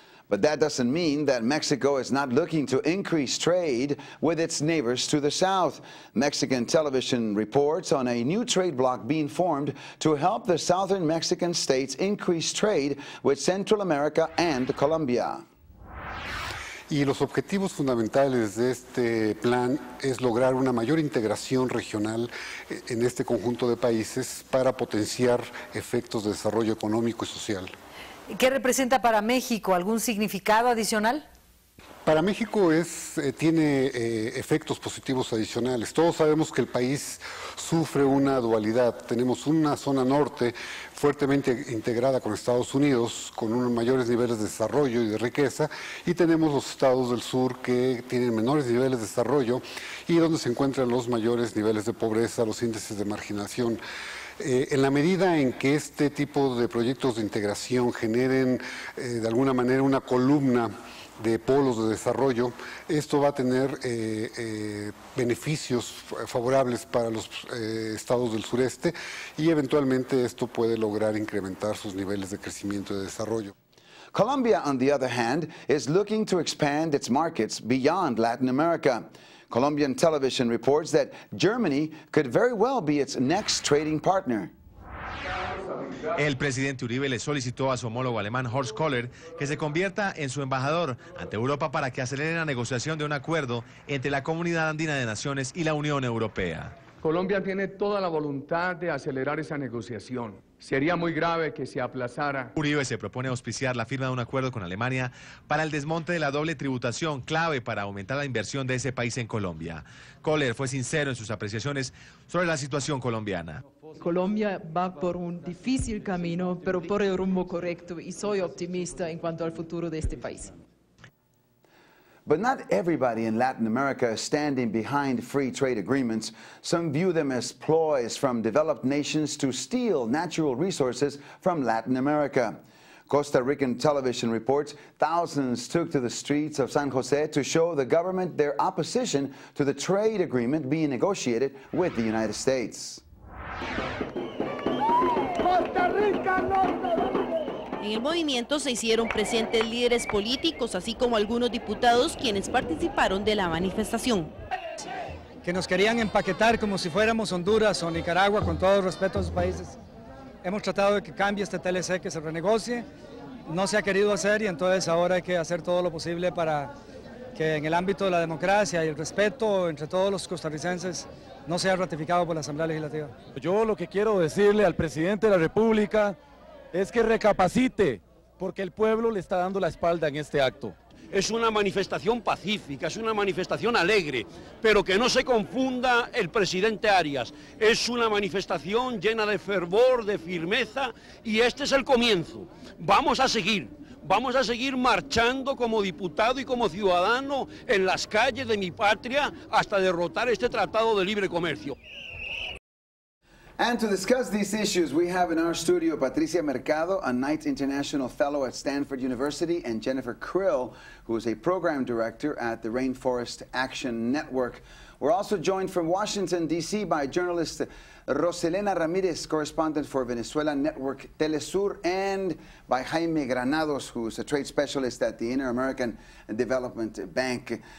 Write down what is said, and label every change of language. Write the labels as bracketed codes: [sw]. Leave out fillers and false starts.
[en] But that doesn't mean that Mexico is not looking to increase trade with its neighbors to the south. Mexican television reports on a new trade bloc being formed to help the southern Mexican states increase trade with Central America and Colombia. [es] Y los objetivos fundamentales de este plan es lograr una mayor integración regional en este conjunto de países para potenciar efectos de desarrollo económico y social. ¿Qué representa para México? ¿Algún significado adicional? Para México tiene efectos positivos adicionales. Todos sabemos que el país sufre una dualidad. Tenemos una zona norte fuertemente integrada con Estados Unidos, con unos mayores niveles de desarrollo y de riqueza, y tenemos los estados del sur que tienen menores niveles de desarrollo y donde se encuentran los mayores niveles de pobreza, los índices de marginación. En la medida en que este tipo de proyectos de integración generen de alguna manera una columna de polos de desarrollo, esto va a tener beneficios favorables para los estados del sureste y eventualmente esto puede lograr incrementar sus niveles de crecimiento y de desarrollo. [en] Colombia, on the other hand, is looking to expand its markets beyond Latin America. Colombian television reports that Germany could very well be its next trading partner. [es] El presidente Uribe le solicitó a su homólogo alemán Horst Köhler que se convierta en su embajador ante Europa para que acelere la negociación de un acuerdo entre la Comunidad Andina de Naciones y la Unión Europea. Colombia tiene toda la voluntad de acelerar esa negociación. Sería muy grave que se aplazara. Uribe se propone auspiciar la firma de un acuerdo con Alemania para el desmonte de la doble tributación, clave para aumentar la inversión de ese país en Colombia. Köhler fue sincero en sus apreciaciones sobre la situación colombiana. Colombia va por un difícil camino, pero por el rumbo correcto, y soy optimista en cuanto al futuro de este país. [en] But not everybody in Latin America is standing behind free trade agreements. Some view them as ploys from developed nations to steal natural resources from Latin America. Costa Rican television reports thousands took to the streets of San Jose to show the government their opposition to the trade agreement being negotiated with the United States. [es] En el movimiento se hicieron presentes líderes políticos, así como algunos diputados quienes participaron de la manifestación. Que nos querían empaquetar como si fuéramos Honduras o Nicaragua, con todo el respeto a sus países. Hemos tratado de que cambie este TLC, que se renegocie, no se ha querido hacer y entonces ahora hay que hacer todo lo posible para que en el ámbito de la democracia y el respeto entre todos los costarricenses no sea ratificado por la Asamblea Legislativa. Yo lo que quiero decirle al presidente de la República es que recapacite, porque el pueblo le está dando la espalda en este acto. Es una manifestación pacífica, es una manifestación alegre, pero que no se confunda el presidente Arias. Es una manifestación llena de fervor, de firmeza, y este es el comienzo. Vamos a seguir marchando como diputado y como ciudadano en las calles de mi patria hasta derrotar este tratado de libre comercio. [en] And to discuss these issues, we have in our studio Patricia Mercado, a Knight International Fellow at Stanford University, and Jennifer Krill, who is a Program Director at the Rainforest Action Network. We're also joined from Washington, D.C. by journalist Roselena Ramirez, correspondent for Venezuela Network Telesur, and by Jaime Granados, who's a trade specialist at the Inter-American Development Bank.